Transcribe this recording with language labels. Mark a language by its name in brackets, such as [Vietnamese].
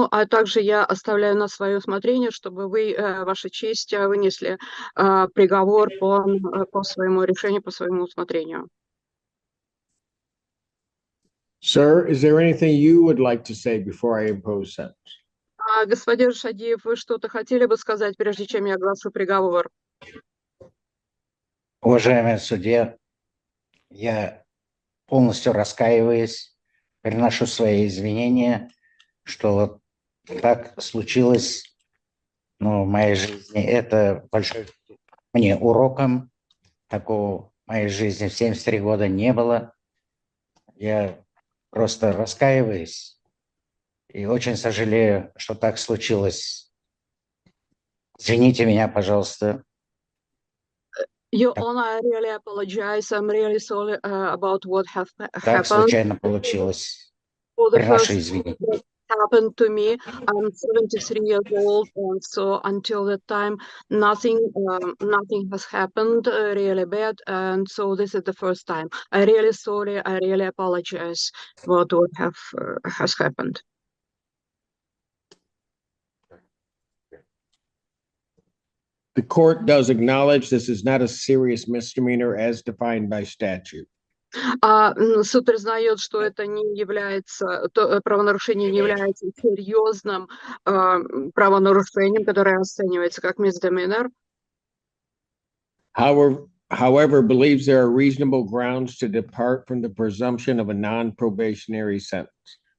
[Russian] Также я оставляю на свое усмотрение, чтобы вы, Ваша честь, вынесли приговор по своему решению, по своему усмотрению. [English] Sir, is there anything you would like to say before I impose sentence? [Russian] Господин Шадиев, вы что-то хотели бы сказать, прежде чем я оглашу приговор? Уважаемый судья, я полностью раскаиваюсь, приношу свои извинения, что вот так случилось, в моей жизни. Это большой мне уроком. Такого в моей жизни в 73 года не было. Я просто раскаиваюсь и очень сожалею, что так случилось. Извините меня, пожалуйста. [English] Your Honor, I really apologize. I'm really sorry about what [Russian] Так [English] happened. [Russian] случайно получилось. [English] For the [Russian] Приношу [English] first [Russian] извинения. [English] that happened to me, I'm 73 years old, and so until that time, nothing has happened really bad, and so this is the first time. I really sorry. I really apologize about what has happened. The court does acknowledge this is not a serious misdemeanor as defined by statute. [Russian] Суд признает, что это не является, правонарушение не является серьезным правонарушением, которое оценивается как misdemeanor. [English] However, believes there are reasonable grounds to depart from the presumption of a non-probationary sentence.